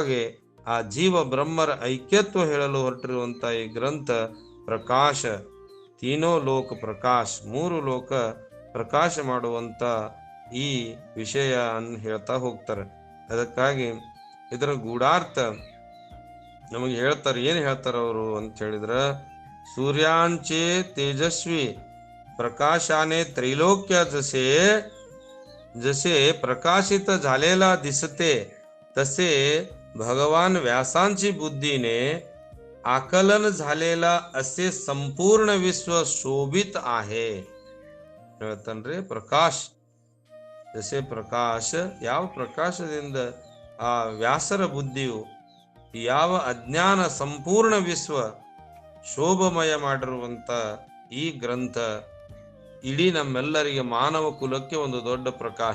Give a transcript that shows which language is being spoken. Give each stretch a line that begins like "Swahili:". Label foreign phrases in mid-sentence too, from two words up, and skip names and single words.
Kannada: ಹಾಗೆ ಆ ಜೀವ ಬ್ರಹ್ಮರ ಐಕ್ಯತ್ವ ಹೇಳಲು ಹೊರಟಿರುವಂತ ಈ ಗ್ರಂಥ ಪ್ರಕಾಶ, ತೀನೋ ಲೋಕ ಪ್ರಕಾಶ, ಮೂರು ಲೋಕ ಪ್ರಕಾಶ ಮಾಡುವಂತ ಈ ವಿಷಯ ಅನ್ನು ಹೇಳ್ತಾ ಹೋಗ್ತಾರೆ. ಅದಕ್ಕಾಗಿ ಇದರ ಗೂಢಾರ್ಥ ನಮಗೆ ಹೇಳ್ತಾರೆ. ಏನ್ ಹೇಳ್ತಾರ ಅವರು ಅಂತ ಹೇಳಿದ್ರ,
Marathi: सूर्यांचे तेजस्वी प्रकाशाने त्रैलोक्य जसे जसे प्रकाशित झालेला दिसते, तसे भगवान व्यासांची बुद्धीने आकलन झालेला असे संपूर्ण विश्व शोभित आहे.
Kannada: ಹೇಳ್ತಾನ್ರಿ, ಪ್ರಕಾಶ ಜಸೆ ಪ್ರಕಾಶ, ಯಾವ ಪ್ರಕಾಶದಿಂದ ಆ ವ್ಯಾಸರ ಬುದ್ಧಿಯು ಯಾವ ಅಜ್ಞಾನ ಸಂಪೂರ್ಣ ವಿಶ್ವ ಶೋಭಮಯ ಮಾಡಿರುವಂತ ಈ ಗ್ರಂಥ ಇಡೀ ನಮ್ಮೆಲ್ಲರಿಗೆ ಮಾನವ ಕುಲಕ್ಕೆ ಒಂದು ದೊಡ್ಡ ಪ್ರಕಾಶ.